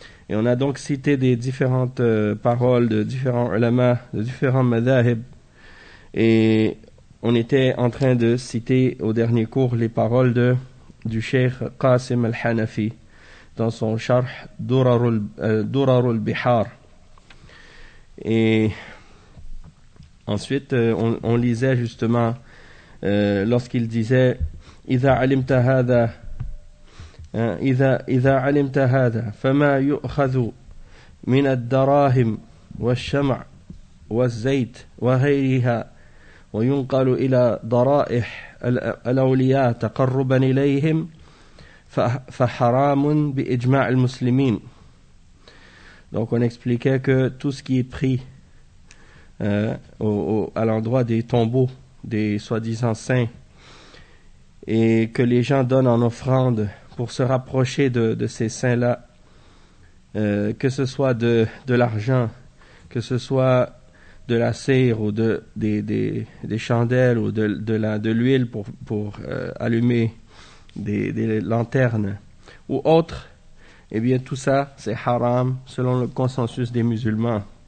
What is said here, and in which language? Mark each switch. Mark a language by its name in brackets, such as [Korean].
[French] Et on a donc cité des différentes paroles de différents ulama, de différents madhahib, et on était en train de citer au dernier cours les paroles du Cheikh Qasim al-Hanafi dans son charh Durarul Bihar. Et ensuite, on lisait justement lorsqu'il disait [Arabic] إذا علمت هذا فما يؤخذ من الدراهم والشمع والزيت وغيرها وينقل إلى ضرائح الأولياء تقربا إليهم فحرام بإجماع المسلمين. [French] Donc on expliquait que tout ce qui est pris à l'endroit des tombeaux des soi-disant saints et que les gens donnent en offrande pour se rapprocher de ces saints-là, que ce soit de l'argent, que ce soit de la cire ou des chandelles ou de l'huile pour allumer des lanternes ou autre, eh bien tout ça c'est haram selon le consensus des musulmans.